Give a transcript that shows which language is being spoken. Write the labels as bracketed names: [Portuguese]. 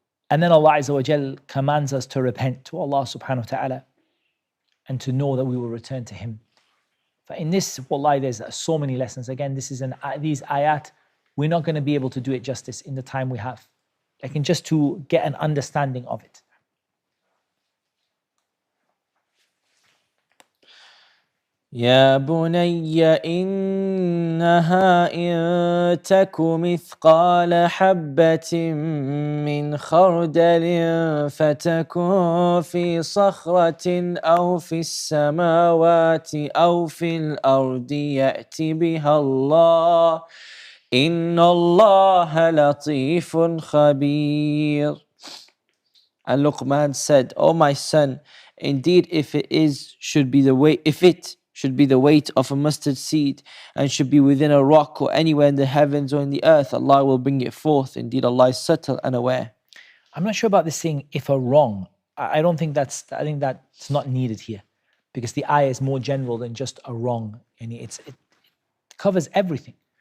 [English] And then Allah Azza wa Jal commands us to repent to Allah subhanahu wa ta'ala and to know that we will return to Him. But in this, wallahi, there's so many lessons. Again, these ayat, we're not going to be able to do it justice in the time we have. Just to get an understanding of it. [Arabic] يا بني إنها إن تك مثقال حبة من خردل فتكن في صخرة أو في السماوات أو في الأرض يأت بها الله إن الله لطيف خبير. [English] And Luqman said, "O my son, indeed if it should be the weight of a mustard seed and should be within a rock or anywhere in the heavens or in the earth, Allah will bring it forth. Indeed, Allah is subtle and aware." I'm not sure about this saying, if a wrong. I think that's not needed here, because the ayah is more general than just a wrong, and it covers everything.